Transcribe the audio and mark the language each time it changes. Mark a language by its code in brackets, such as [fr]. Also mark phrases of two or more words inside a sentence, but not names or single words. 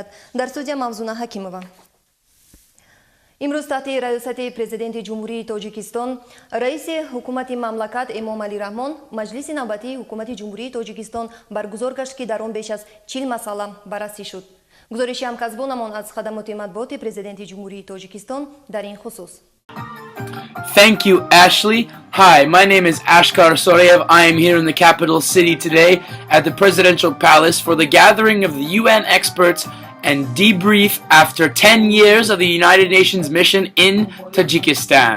[tg] Дар студия Мавзуна Ҳакимова. имрӯз таҳти раёсати президенти ҷумҳурии Тоҷикистон, раиси ҳукумати мамлакат Эмомалӣ Раҳмон, маҷлиси навбатии ҳукумати ҷумҳурии Тоҷикистон баргузор гашт, ки дар он беш аз 40 масъала баррасӣ шуд. гузориши ҳамкасбонамон аз хадамоти матбуоти президенти ҷумҳурии Тоҷикистон дар ин хусус. [en] Thank you, Ashley. Hi, my name is Ashkar Soreyev. I am here in the capital city today at the Presidential Palace for the gathering of the UN experts and debrief after 10 years of the United Nations mission in Tajikistan.